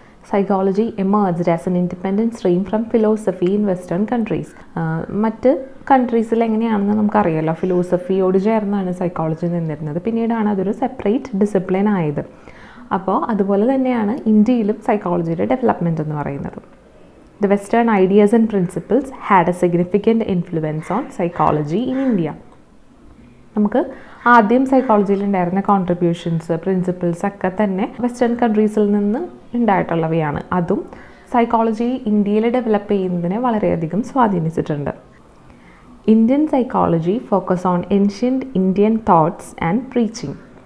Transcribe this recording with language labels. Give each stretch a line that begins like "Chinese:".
English: Psychology emerged as an independent stream from philosophy in western countries.
Malayalam: മറ്റ് കൺട്രീസിൽ എങ്ങനെയാണെന്ന് നമുക്കറിയാമല്ലോ, ഫിലോസഫിയോട് ചേർന്നാണ് സൈക്കോളജി നിന്നിരുന്നത്. പിന്നീടാണ് അതൊരു സെപ്പറേറ്റ് ഡിസിപ്ലിൻ ആയത്. അപ്പോൾ അതുപോലെ തന്നെയാണ് ഇന്ത്യയിലും സൈക്കോളജിയുടെ ഡെവലപ്മെൻറ്റ് എന്ന് പറയുന്നത്.
English: The Western ideas and principles had a significant influence on psychology in India.
Malayalam: നമുക്ക് ആദ്യം സൈക്കോളജിയിൽ ഉണ്ടായിരുന്ന കോൺട്രിബ്യൂഷൻസ്, പ്രിൻസിപ്പിൾസ് ഒക്കെ തന്നെ വെസ്റ്റേൺ കൺട്രീസിൽ നിന്ന് ഉണ്ടായിട്ടുള്ളവയാണ്. അതും സൈക്കോളജി ഇന്ത്യയിൽ ഡെവലപ്പ് ചെയ്യുന്നതിനെ വളരെയധികം സ്വാധീനിച്ചിട്ടുണ്ട്.
English: Indian psychology focus on ancient Indian thoughts and preaching.